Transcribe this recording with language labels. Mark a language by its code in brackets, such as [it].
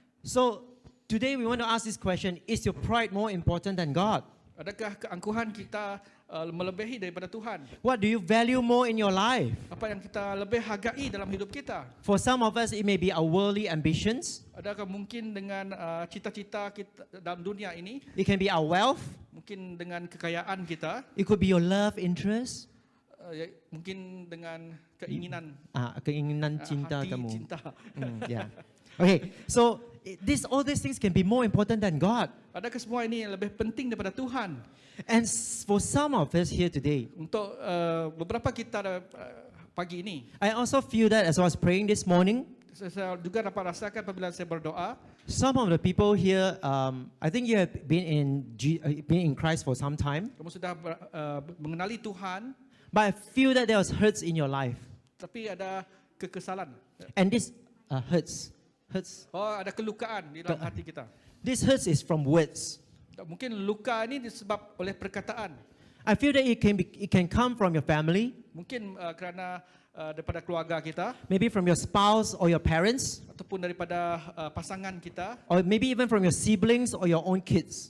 [en] So today we want to ask this question, is your pride more important than God? [ms] Adakah keangkuhan kita melebihi daripada Tuhan? [en] What do you value more in your life? [ms] Apa yang kita lebih hargai dalam hidup kita? [en] For some of us, it may be our worldly ambitions. [ms] Adakah mungkin dengan cita-cita kita dalam dunia ini? [en] It can be our wealth. [ms] Mungkin dengan kekayaan kita? [en] It could be your love interest. [ms] Mungkin dengan keinginan Keinginan cinta hati kamu. cinta. [en] Yeah. Okay, so all these things can be more important than God. [ms] Adakah semua ini lebih penting daripada Tuhan? [en] And for some of us here today, [ms] Untuk beberapa kita pagi ini, [en] I also feel that as I was praying this morning, [ms] saya juga dapat rasakan apabila saya berdoa, [en] some of the people here, I think you have been in Christ for some time, [ms] kamu sudah mengenali Tuhan, [en] but I feel that there was hurts in your life, [ms] tapi ada kekesalan. [en] and this hurts. [ms] Ada kelukaan di dalam hati kita. [en] This hurts is from words. [ms] Mungkin luka ini disebab oleh perkataan. [en] I feel that it can come from your family, [ms] Mungkin kerana daripada keluarga kita, [en] maybe from your spouse or your parents, [ms] ataupun daripada pasangan kita, [en] or maybe even from your siblings or your own kids.